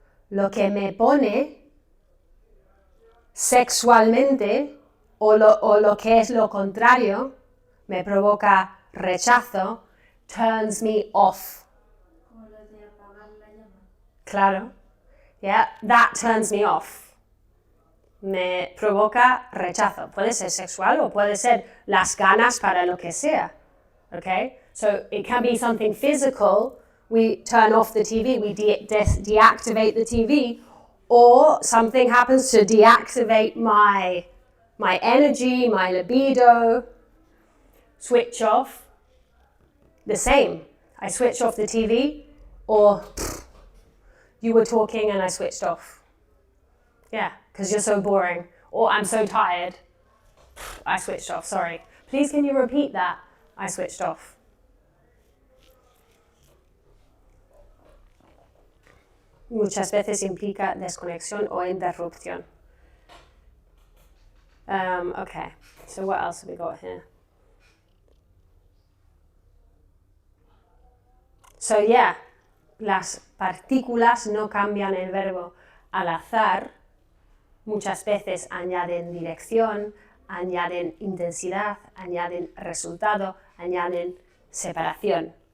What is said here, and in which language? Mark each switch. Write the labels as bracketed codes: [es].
[es] Lo que me pone sexualmente o lo que es lo contrario, me provoca rechazo, [en] turns me off. [es] Como lo de apagar la llama. [en] Claro. Yeah, that turns me off. [es] Me provoca rechazo. Puede ser sexual o puede ser las ganas para lo que sea. [en] Okay? So it can be something physical. We turn off the TV, we deactivate the TV, or something happens to deactivate my energy, my libido. Switch off. The same. I switch off the TV, or you were talking and I switched off. Yeah, because you're so boring. Or I'm so tired. I switched off, sorry. Please can you repeat that? I switched off. [es] Muchas veces implica desconexión o interrupción. [en] Okay, so what else have we got here? So yeah, [es] las partículas no cambian el verbo al azar. Muchas veces añaden dirección, añaden intensidad, añaden resultado, añaden separación.